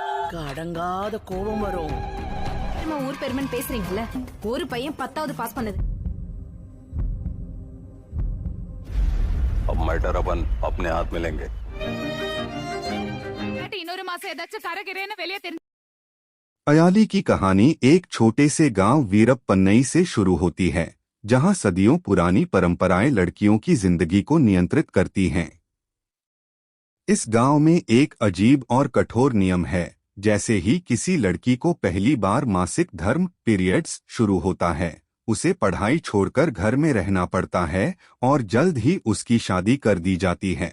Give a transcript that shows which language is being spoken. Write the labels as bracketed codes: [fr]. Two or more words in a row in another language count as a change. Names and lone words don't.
[ta] எனக்கு அடங்காத கோபம் வரும். ஊர் பெருமன் பேசுறீங்கல்ல, ஒரு பையன் 10வது பாஸ் பண்ணது. [hi] अब मैटर अपन अपने हाथ में लेंगे. [ta] இன்னொரு மாசம் ஏதாச்சும் கரகிரேன்னு வெளியே தெரிஞ்சு. [hi] अयाली की कहानी एक छोटे से गांव वीरप्पन्नई से शुरू होती है, जहां सदियों पुरानी परंपराएं लड़कियों की जिंदगी को नियंत्रित करती हैं। इस गांव में एक अजीब और कठोर नियम है। जैसे ही किसी लड़की को पहली बार मासिक धर्म पीरियड्स शुरू होता है, उसे पढ़ाई छोड़कर घर में रहना पड़ता है और जल्द ही उसकी शादी कर दी जाती है।